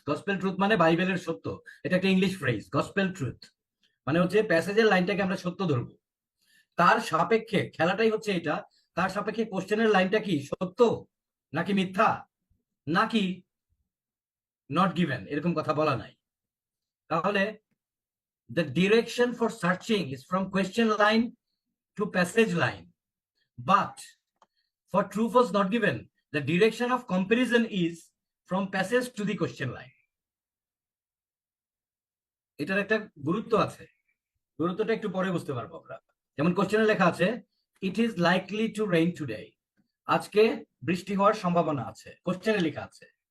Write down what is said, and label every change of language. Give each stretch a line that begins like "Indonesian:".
Bangla: Gospel truth মানে বাইবেলের সত্য। এটা একটা ইংলিশ ফ্রেজ, গসপেল ট্রুথ মানে হচ্ছে প্যাসেজের লাইনটাকে আমরা সত্য ধরবো। তার সাপেক্ষে খেলাটাই হচ্ছে এটা, তার সাপেক্ষে কোশ্চেনের লাইনটা কি সত্য নাকি মিথ্যা নাকি নট গিভেন, এরকম কথা বলা নাই। তাহলে
English: the direction for searching is from question line to passage line. But for true false not given, the direction of comparison is from passage to the question line.
Bangla: এটার একটা গুরুত্ব আছে, গুরুত্বটা একটু পরে বুঝতে পারবো আমরা। যেমন কোশ্চেনে লেখা আছে,
English: it is likely to rain today,
Bangla: আজকে বৃষ্টি হওয়ার সম্ভাবনা আছে, কোশ্চেনে লেখা আছে।